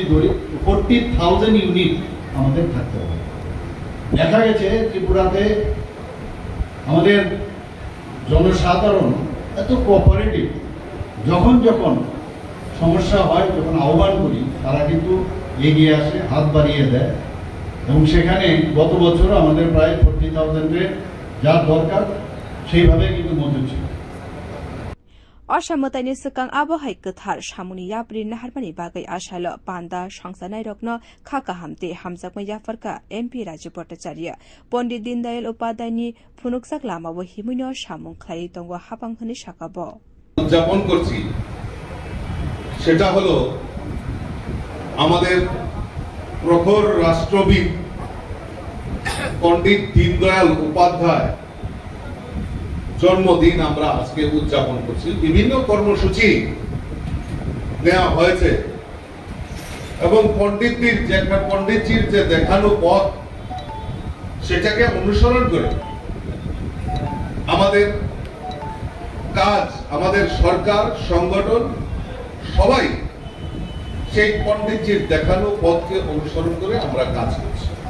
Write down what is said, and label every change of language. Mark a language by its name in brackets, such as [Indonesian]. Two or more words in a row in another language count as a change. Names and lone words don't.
[Bangla] ধরি 40,000 ইউনিট আমাদের থাকতে হবে দেখা গেছে ত্রিপুরাতে আমাদের জনসাধারণ এত কোঅপারেটিভ যখন যখন সমস্যা হয় যখন আহ্বান করি তারা কিন্তু এগিয়ে আসে হাত বাড়িয়ে দেয় এবং সেখানে গত বছর আমাদের প্রায় 40,000 যা দরকার সেইভাবে কিন্তু মজুদ ছিল [Kok Borok] Ashamataini Sukang Abohai Kathar Shamuni Yapri Naharmani Bagai Ashalo Panda Shangsanai Rokno Khaka Hamte Hamzakma Yafarka MP Rajapatacharia Pondit Dindayal Upadani Phunuksak Lama Wahimunyo Shamung Khlai Tongwa Hapanghani Shakabo [Bangla] উদযাপন করছি সেটা হলো আমাদের প্রখর রাষ্ট্রবিদ পণ্ডিত দীনদয়াল উপাধ্যায় জন্মদিন আমরা আজকে উদযাপন করছি বিভিন্ন কর্মসূচি নেওয়া হয়েছে এবং পণ্ডিতজির যে দেখানো পথ সেটাকে অনুসরণ করে আমাদের কাজ আমাদের সরকার সংগঠন সবাই সেই পণ্ডিতজির দেখানো পথকে অনুসরণ করে আমরা কাজ করছি